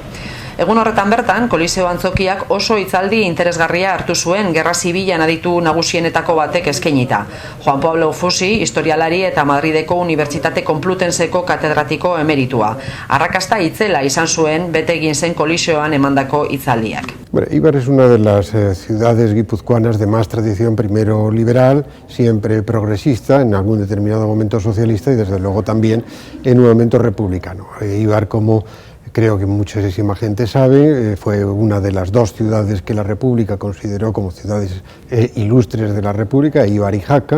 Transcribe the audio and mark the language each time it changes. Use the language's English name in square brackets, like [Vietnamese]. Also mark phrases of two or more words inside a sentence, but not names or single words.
[Basque] Egun horretan bertan, Koliseo Antzokiak oso hitzaldi interesgarria hartu zuen Gerra Zibilan aditu nagusienetako batek eskainita. Juan Pablo Fusi, historialari eta Madrideko Unibertsitate Konplutenseko katedratiko emeritua. Arrakasta itzela izan zuen bete egin zen Koliseoan emandako hitzaldiak. [Spanish] Eibar es una de las ciudades guipuzcoanas de más tradición, primero liberal, siempre progresista, en algún determinado momento socialista y desde luego también en un momento republicano. Eibar, como creo que muchísima gente sabe, fue una de las dos ciudades que la República consideró como ciudades ilustres de la República, Eibar y Jaca.